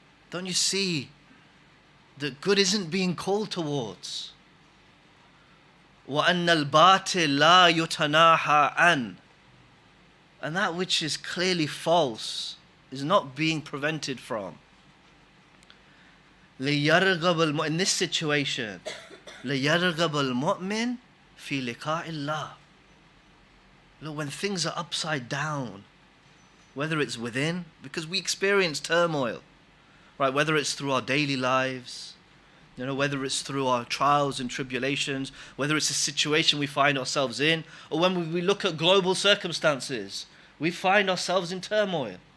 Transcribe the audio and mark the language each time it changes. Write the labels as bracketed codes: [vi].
[en] Don't you see that good isn't being called towards? [ar] وَأَنَّ الْبَاطِلَ لَا يُتَنَاهَى عَنْ. [en] And that which is clearly false is not being prevented from. In this situation, [ar] لِيَرْغَبَ الْمُؤْمِنِ فِي لِقَاءِ اللَّهِ. [en] Look, when things are upside down, whether it's within, because we experience turmoil, right? Whether it's through our daily lives, whether it's through our trials and tribulations, whether it's a situation we find ourselves in, or when we look at global circumstances, we find ourselves in turmoil.